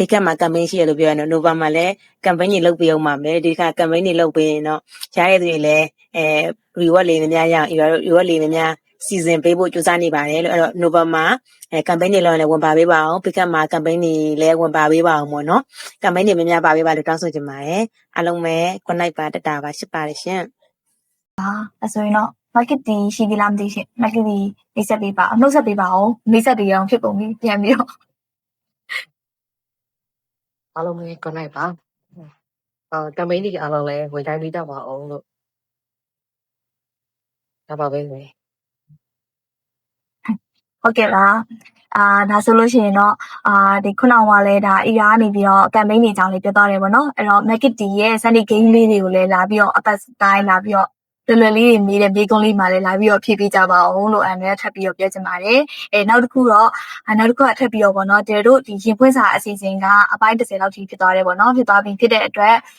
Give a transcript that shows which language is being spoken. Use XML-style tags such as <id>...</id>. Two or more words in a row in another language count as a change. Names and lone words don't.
<my>ကတ်မှာ campaign ရှိရလို့ပြောရနော်နိုဗာမှာလည်း campaign တွေလုပ်ပေးအောင်ပါမယ်ဒီခါ campaign တွေလုပ်ပေးရင်တော့ရားရတဲ့သူတွေလည်းreward လေးများရအောင်အီဘာတို့ reward လေးများစီစဉ်ပေးဖို့ကြိုးစားနေပါတယ်လို့အဲ့တော့နိုဗာမှာcampaign တွေလုပ်ရင်လည်းဝင်ပါပေးပါအောင်ဘေကတ်မှာ campaign တွေလည်းဝင်ပါပေးပါအောင်ပေါ့နော် campaign တွေများပါပေးပါလို့တောင်းဆိုချင်ပါတယ်အားလုံးပဲ</my> <en>good night</en> <my>ပါတတာပါရှိပါတယ်ရှင် အဲ့ဆိုရင်တော့ market တီရှိသေးလားမသိရှင် market တီမိတ်ဆက်ပေးပါနှုတ်ဆက်ပေးပါအောင်မိတ်ဆက်တွေအောင်ဖြစ်ကုန်ပြီပြန်ပြီးတော့ အားလုံးပဲ</my> <en>good night</en> <my>ပါcampaign တွေအားလုံးလည်းဝင်တိုင်းပြီးကြပါအောင်လို့ဒါပါပဲလေ ဟုတ်ကဲ့ပါဒါဆိုလို့ရှိရင်တော့ဒီခုနကလည်းဒါ ER ကနေပြီးတော့ campaign တွေအကြောင်းလေးပြောသွားတယ်ပေါ့နော်အဲ့တော့ market တီရဲ့</my> <en>Sunday game</en> <my>လေးတွေကိုလည်းလာပြီးတော့အပတ်တိုင်းလာပြီးတော့လွယ်လွယ်လေးတွေမေးတဲ့မေးခွန်းလေးမှာလည်းလာပြီးတော့ဖြည့်ပေးကြပါအောင်လို့ထပ်ပြီးတော့ပြောချင်ပါတယ်နောက်တစ်ခုကထပ်ပြီးတော့ပေါ့နော်တဲတို့ဒီရင်ဖွင့်စာအစီအစဉ်ကအပိုင်း30လောက်ထိဖြစ်သွားတယ်ပေါ့နော်ဖြစ်သွားပြီဖြစ်တဲ့အတွက်</my>